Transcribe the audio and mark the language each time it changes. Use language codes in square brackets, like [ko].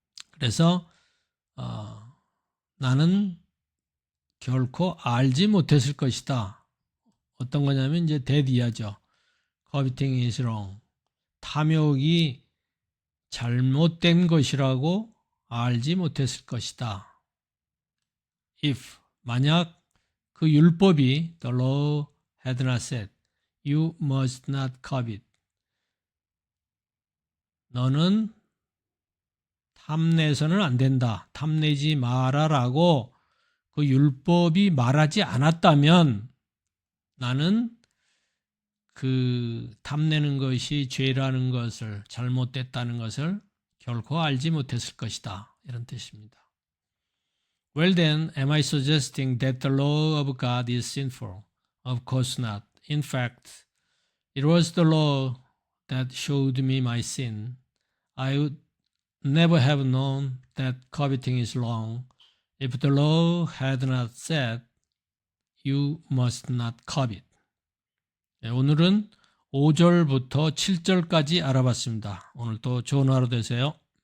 [ko] 그래서 나는 결코 알지 못했을 것이다. 어떤 거냐면 이제 that 이하죠. [en] coveting is wrong. [ko] 탐욕이 잘못된 것이라고 알지 못했을 것이다. [en] If [ko] 만약 그 율법이 [en] the law had not said you must not covet. [ko] 너는 탐내서는 안 된다. 탐내지 마라라고 그 율법이 말하지 않았다면 나는 그 탐내는 것이 죄라는 것을 잘못됐다는 것을 결코 알지 못했을 것이다. 이런 뜻입니다. [en] Well then, am I suggesting that the law of God is sinful? Of course not. In fact, it was the law that showed me my sin. I would never have known that coveting is wrong if the law had not said, you must not covet. [ko] 네, 오늘은 5절부터 7절까지 알아봤습니다. 오늘도 좋은 하루 되세요.